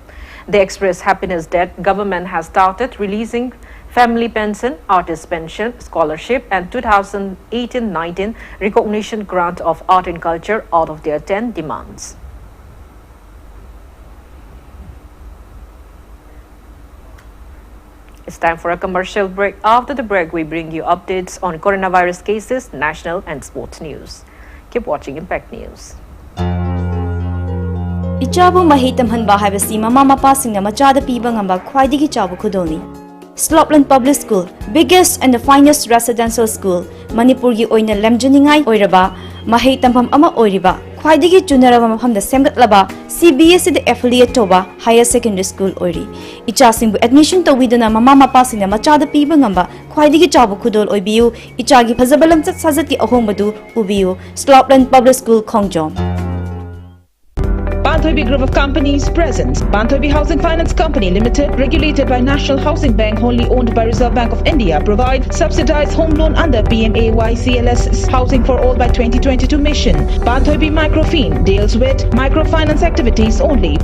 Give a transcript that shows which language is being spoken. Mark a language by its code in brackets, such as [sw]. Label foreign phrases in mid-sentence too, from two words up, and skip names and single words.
[en] They expressed happiness that government has started releasing family pension, artist pension, scholarship, and 2018-19 recognition grant of art and culture out of their 10 demands. It's time for a commercial break. After the break, we bring you updates on coronavirus cases, national and sports news. Keep watching Impact News. [mni] Ichabu mahitam hanba haibasi mama mapa singna machada piba ngamba khwaidigi chabu khudolni. [en] Slopland Public School, biggest and the finest residential school, [mni] Manipur gi oina lemjaningai oiraba, mahei tampam ama oiriba, khwaidigi chunaraba mafamda semgatlaba, CBSE the affiliate toba [en] higher secondary school [mni] oiri. Icha singbu admission tawiduna mama mapa singna machada piba ngamba khwaidigi chabu khudol oibiu, ichagi phazabalam chat sajat ki ahombadu ubiu. Slopland Public School, KANGUJAM. [en] Banthoibi Group of Companies presents Banthoibi Housing Finance Company Limited, regulated by National Housing Bank, wholly owned by Reserve Bank of India, provide subsidized home loan under PMAY-CLS Housing for All by 2022 mission. Banthoibi Microfin deals with microfinance activities only.